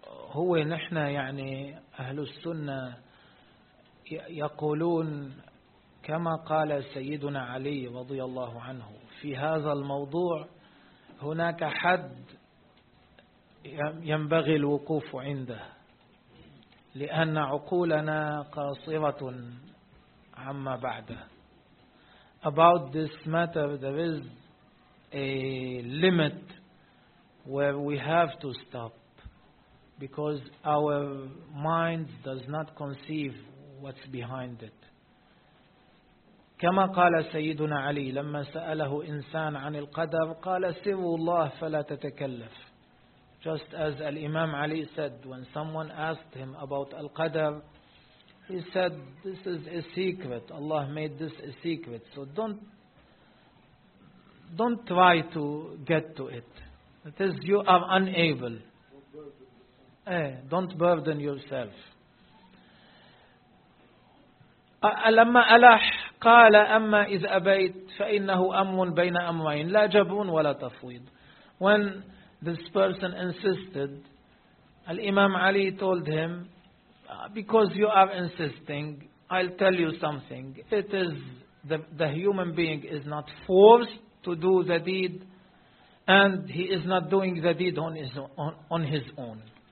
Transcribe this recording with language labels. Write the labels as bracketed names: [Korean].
[Arabic] هو نحن يعني أهل السنة يقولون كما قال سيدنا علي رضي الله عنه في هذا الموضوع، هناك حد ينبغي الوقوف عنده لأن عقولنا قاصرة عما بعده. [English] About this matter there is a limit where we have to stop because our minds does not conceive what's behind it. [Arabic] كما قال سيدنا علي لما سأله إنسان عن القدر قال سر الله فلا تتكلف. [English] Just as الإمام Ali said when someone asked him about القدر he said this is a secret, Allah made this a secret, so don't try to get to it. It is you are unable. Don't burden yourself. [Arabic] لما ألح قال أما إذ أبيت فإنه أمر بين أمرين لا جبون ولا تفويض. [English] When this person insisted, الإمام Ali told him, because you are insisting, I'll tell you something. It is the human being is not forced to do the deed and he is not doing the deed on his own.